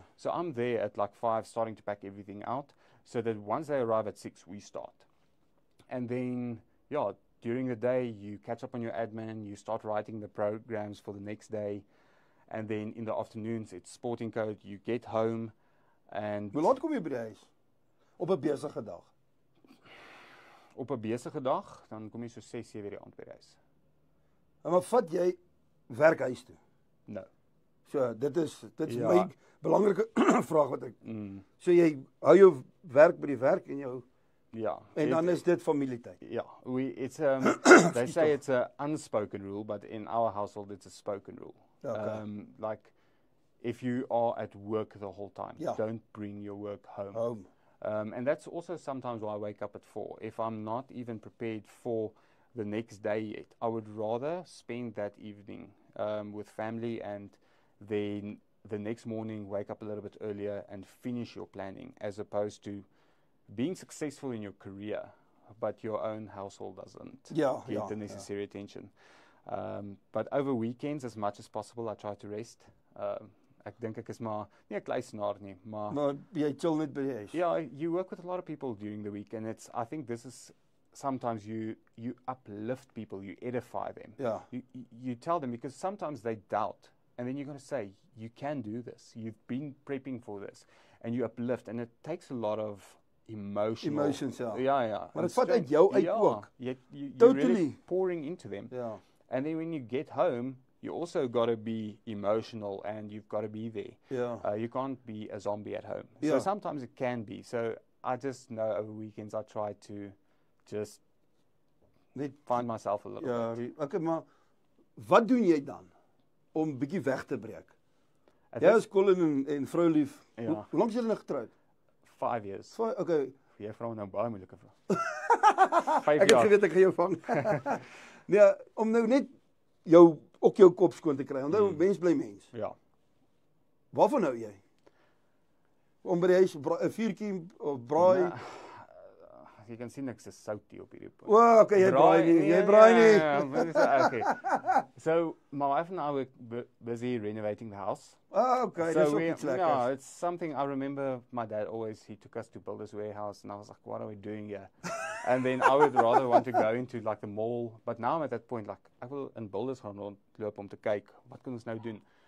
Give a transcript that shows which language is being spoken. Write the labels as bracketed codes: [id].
[en] So I'm there at like 5 starting to pack everything out so that once they arrive at 6, we start. And then, during the day, you catch up on your admin, you start writing the programs for the next day. And then in the afternoons, it's sporting code, you get home. And [af] Hoe laat kom jy by die huis? Op 'n besige dag? Op 'n besige dag, dan kom jy so 6, 7 die aand by die huis. Maar vat jy werk huis toe? [en] No. [af] So, dit is my belangrike vraag wat ek... So, jy hou jou werk by die werk en jou... En dan is dit familietyd. [en] It's they say it's an unspoken rule, but in our household it's a spoken rule. Okay. Like, if you are at work the whole time, don't bring your work home. And that's also sometimes why I wake up at 4. If I'm not even prepared for the next day yet, I would rather spend that evening with family and then the next morning wake up a little bit earlier and finish your planning, as opposed to being successful in your career, but your own household doesn't get the necessary attention. But over weekends, as much as possible, I try to rest. [af] Ek dink ek is maar nie 'n kluisenaar nie, maar jy chill net by die huis. [en] You work with a lot of people during the week, and I think this is sometimes you uplift people, you edify them. You tell them, because sometimes they doubt, and then you're going to say, you can do this. You've been prepping for this, and you uplift, and it takes a lot of emotions. [af] Maar dit vat uit jou uit ook. [en] You're really pouring into them. And then when you get home, you also got to be emotional and you've got to be there. You can't be a zombie at home. So sometimes it can be. So I just know over weekends I try to just find myself a little bit. [af] Okay, maar wat doen jy dan om bietjie weg te breek? Jy is Colin en vrou lief. Hoe lank is julle nou getroud? [en] 5 years. Okay. [af] Jy vrou nou baie moeilike vraag. Ek het geweet ek gaan jou vang. Nee, om nou net jou kop skoon te kry. Onthou, mens bly mens. Waarvan hou jy? Om by die huis 'n vuurtjie of braai? jy kan sien ek's 'n soutie op hierdie punt. O, okay, jy braai nie. Jy braai nie. [en] Okay. So my wife and I were busy renovating the house. Okay, So [af] dis ook iets lekkers. [en] no, it's something I remember my dad he took us to Builders Warehouse and I was like, what are we doing here? And then I would rather want to go into like the mall, but now I'm at that point like [af] ek wil in Builders gaan rondloop om te kyk wat kan ons nou doen.